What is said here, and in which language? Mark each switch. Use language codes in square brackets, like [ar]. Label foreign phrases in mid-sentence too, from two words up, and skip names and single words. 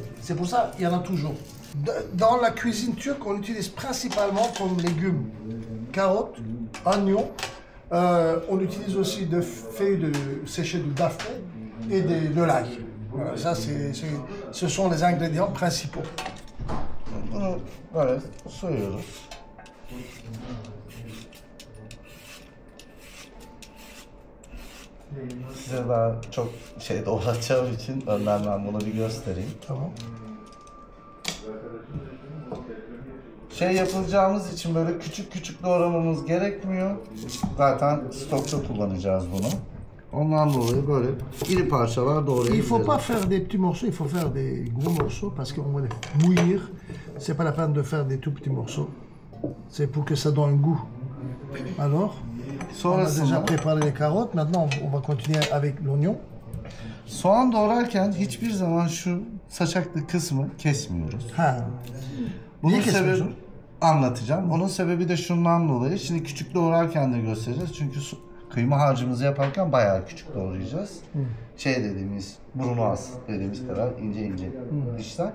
[fr] C'est pour ça qu'il y en a toujours. Dans la cuisine turque, on utilise principalement comme légumes carottes, oignons. On utilise aussi des feuilles séchées de daphné et de l'ail. Voilà, ça, ce sont les ingrédients principaux. [tr] Bunu böyle soyuyoruz. Size daha çok şey doğratacağım için önden ben bunu bir göstereyim. Tamam. Şey yapılacağımız için böyle küçük küçük doğramamız gerekmiyor. Zaten stokta kullanacağız bunu. Ondan dolayı böyle iri parçalar [fr] Il [tr] doğrayabiliriz. [fr] faut pas faire des petits morceaux, il faut faire des gros morceaux parce qu'on va les bouillir. C'est pas la peine de faire des tout petits morceaux. C'est pour que ça donne un goût. Alors, on a déjà [tr] Sonrasında [fr] préparé les carottes. Maintenant, on va continuer avec l'oignon. [tr] soğan doğrarken hiçbir zaman şu saçaklı kısmı kesmiyoruz. Ha. Bunun Niye sebebi kesmiyorsun? anlatacağım. Onun sebebi de şundan dolayı. Şimdi küçük doğrarken de göstereceğiz. Çünkü kıyma harcımızı yaparken bayağı küçük doğrayacağız. Şey dediğimiz brunoise dediğimiz kadar ince ince dişler.